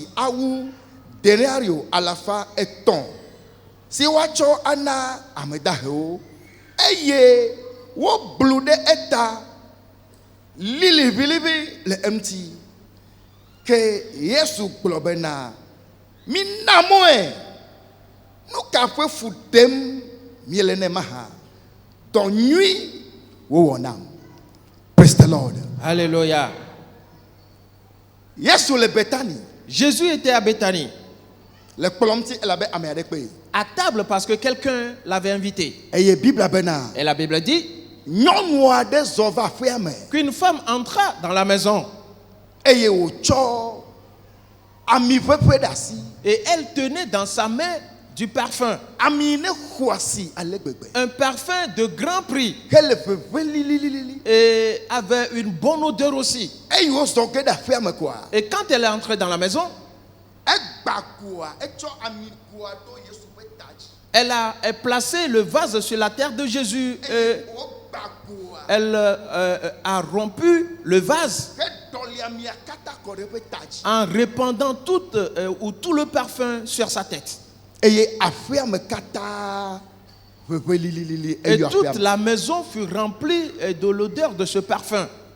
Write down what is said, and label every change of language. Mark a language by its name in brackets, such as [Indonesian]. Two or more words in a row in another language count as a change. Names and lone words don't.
[Ewe] awu denario 300 si woatsɔ ana ame dahewo eye woblu ɖe eta liliʋiliʋi le eŋuti ke Yesu gblɔ bena mina mɔe nu ka ƒe fu ɖem miele ne maha dɔ nyui wowɔ nam. [English] Praise the Lord. [French] Alléluia. [Ewe] Yesu le Bethanie. [French] Jésus était à Béthanie. [Ewe] Le kplɔm ti elabe ame aɖe kpe. [French] À table parce que quelqu'un l'avait invité. [Ewe] Eye Bible bena. [French] Et la Bible dit [Ewe] nyɔnu aɖe zɔ va aƒea me. [French] Qu'une femme entra dans la maison. [Ewe] Eye wòtsɔ ami ƒeƒe ɖe asi. [French] Et elle tenait dans sa main du parfum. [Ewe] Ami ne xɔ asi ale gbegbe. [French] Un parfum de grand prix. [Ewe] Hele ƒeƒe lililili. [French] Et avait une bonne odeur aussi. [Ewe] Eye wozɔ ge ɖe aƒea me koa. [French] Et quand elle est entrée dans la maison, [Ewe] egba koa etsɔ ami koa ɖo Yesu ƒe ta dzi. [French] Elle a placé le vase sur la terre de Jésus. Elle a rompu le vase en répandant tout le parfum sur sa tête. Et toute la maison fut remplie de l'odeur de ce parfum.